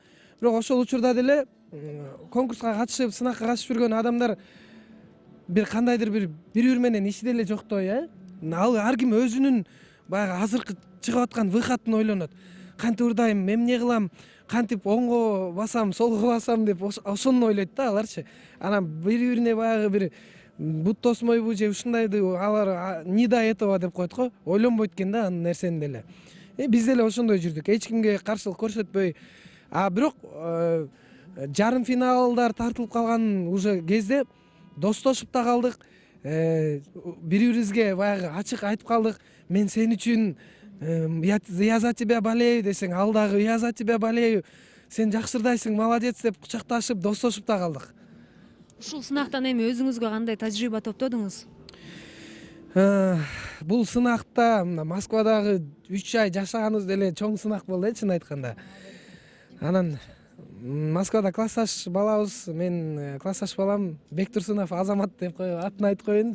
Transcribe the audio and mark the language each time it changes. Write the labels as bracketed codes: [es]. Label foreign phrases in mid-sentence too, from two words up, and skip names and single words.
[ky] Бирок ошол учурда деле конкурска катышып, сынакка катышып жүргөн адамдар бир кандайдыр бири менен иши деле жоктой, ал ар ким өзүнүн баягы азыркы чыгып аткан выходун ойлонот. Кантип ырдайм, эмне кылам, кантип оңго басам, солго басам деп ошону ойлойт да аларчы. Анан бири-бирине баягы бир бут тосмойбу же ушундайды алар [ru] не до этого [ky] деп коет го, ойлонбойт экен да анын нерсени деле. Биз деле ошондой жүрдүк, эч кимге каршылык көрсөтпөй. Бирок жарым финалдар тартылып калган уже кезде достошуп да калдык. Бири бирибизге баягы ачык айтып калдык. Мен сен үчүн [ru] я за тебя болею [ky] десең, ал дагы [ru] я за тебя болею. [ky] Сен жакшырдайсың, молодец деп кучакташып, достошуп да калдык. Ушул сынактан эми өзүңүзгө кандай тажрыйба топтодуңуз? Бул сынакта Москвадагы 3 ай жашаганыбыз деле чоң сынак болду, чын айтканда. Анан Москвада классташ балабыз, мен классташ балам Бектурсунов Азамат деп атын айтып коеюн.